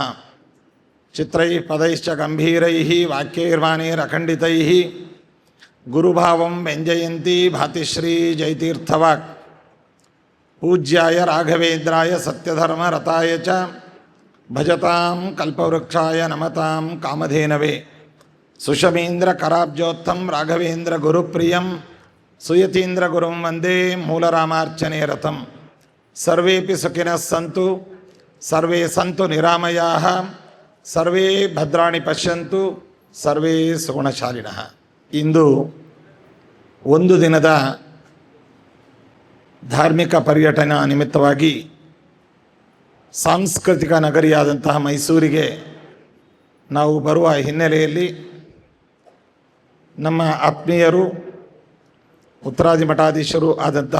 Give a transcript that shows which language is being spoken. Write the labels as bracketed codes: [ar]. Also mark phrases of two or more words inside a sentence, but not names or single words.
[sa] ಚಿತ್ರೈ ಪದೈಶ್ಚ ಗಂಭೀರೈಃ ವಾಕ್ಯೈರ್ವಾಣೈರಖಂಡಿತೈಃ ಗುರುಭಾವಂ ವ್ಯಂಜಯಂತಿ ಭಾತಿಶ್ರೀ ಜಯತೀರ್ಥವಾಕ್. ಪೂಜ್ಯಾಯ ರಾಘವೇಂದ್ರಾಯ ಸತ್ಯಧರ್ಮ ರತಾಯ ಚ ಭಜತಾಂ ಕಲ್ಪವೃಕ್ಷಾಯ ನಮತಾಂ ಕಾಮಧೇನವೇ. ಸುಷಮೀಂದ್ರ ಕರಾಬ್ಜೋತ್ತಂ ರಾಘವೇಂದ್ರ ಗುರುಪ್ರಿಯಂ ಸುಯತೀಂದ್ರ ಗುರುಂ ವಂದೇ ಮೂಲರಾಮಾರ್ಚನೆ ರಥಂ. ಸರ್ವೇಪಿ ಸುಖಿನಃ ಸಂತು ಸರ್ವೇ ಸಂತು ನಿರಾಮಯಾಃ ಸರ್ವೇ ಭದ್ರಾಣಿ ಪಶ್ಯಂತು ಸರ್ವೇ ಸುಗುಣಶಾಲಿನಃ. [kn] ಇಂದು ಒಂದು ದಿನದ ಧಾರ್ಮಿಕ ಪರ್ಯಟನಾ ನಿಮಿತ್ತವಾಗಿ ಸಾಂಸ್ಕೃತಿಕ ನಗರಿಯಾದಂತಹ ಮೈಸೂರಿಗೆ ನಾವು ಬರುವ ಹಿನ್ನೆಲೆಯಲ್ಲಿ ನಮ್ಮ ಆತ್ಮೀಯರು ಉತ್ತರಾದಿ ಮಠಾಧೀಶರು ಆದಂತಹ